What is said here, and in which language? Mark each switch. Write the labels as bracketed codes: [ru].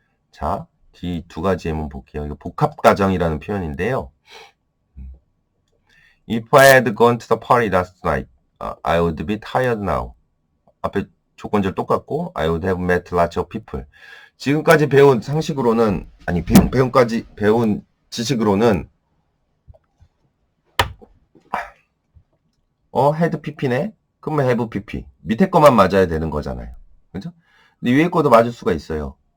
[ko] 자, 뒤 두 가지 예문 볼게요. 이거 복합가정이라는 표현인데요. [en] If I had gone to the party last night, I would be tired now. [ko] 앞에 조건절 똑같고, [en] I would have met lots of people. [ko] 지금까지 배운 상식으로는, 아니, 배운 지식으로는, had pp네? 그러면 have pp. 밑에 거만 맞아야 되는 거잖아요. 그죠? 근데 위에 거도 맞을 수가 있어요.